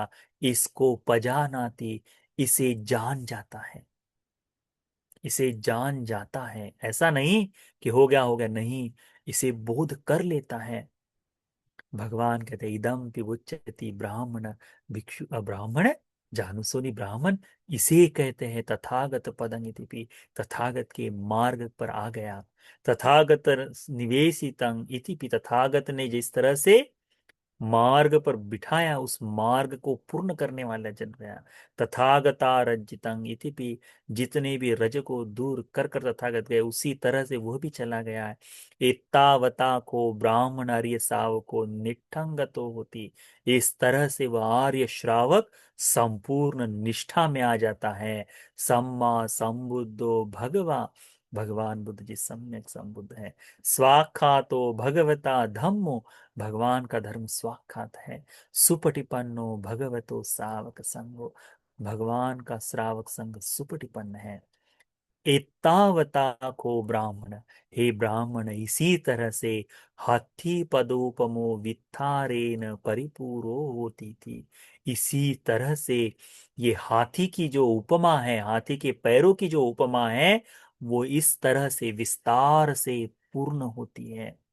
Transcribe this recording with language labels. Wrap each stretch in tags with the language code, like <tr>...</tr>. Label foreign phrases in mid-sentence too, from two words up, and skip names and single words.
<hi>इसको पजानाति, इसे जान जाता है, इसे जान जाता है। ऐसा नहीं कि हो गया नहीं, इसे बोध कर लेता है। भगवान कहते हैं,</hi> <pi>इदम पिबुच्यति ब्राह्मण भिक्षु ब्राह्मण जानुसोनि ब्राह्मण,</pi> <hi>इसे कहते हैं</hi> <pi>तथागत पदं इति पि,</pi> <hi>तथागत के मार्ग पर आ गया।</hi> <pi>तथागत निवेशितं इति पि,</pi> <hi>तथागत ने जिस तरह से मार्ग पर बिठाया, उस मार्ग को पूर्ण करने वाला जन गया।</hi> <pi>तथागता रज्जितं इतिपि,</pi> <hi>जितने भी रज को दूर कर कर तथागत गए, उसी तरह से वह भी चला गया है।</hi> <pi>एतावता को ब्राह्मण आर्य शावको निठंगतो होती,</pi> <hi>इस तरह से वह आर्य श्रावक संपूर्ण निष्ठा में आ जाता है।</hi> <pi>सम्मा संबुद्धो भगवा,</pi> <hi>भगवान बुद्ध जी सम्यक संबुद्ध है।</hi> <pi>स्वाख्यातो भगवता धम्मो,</pi> <hi>भगवान का धर्म स्वाक्षात है।</hi> <pi>सुपटिपन्नो भगवतो श्रावक संगो,</pi> <hi>भगवान का श्रावक संग सुपटिपन्न है।</hi> <pi>एतावता को ब्राह्मण,</pi> <hi>हे ब्राह्मण, इसी तरह से</hi> <pi>हाथी पदोपमो वित्थारेन परिपूरो होती थी।</pi> <hi>इसी तरह से ये हाथी की जो उपमा है, हाथी के पैरों की जो उपमा है, वो इस तरह से विस्तार से पूर्ण होती है।</hi>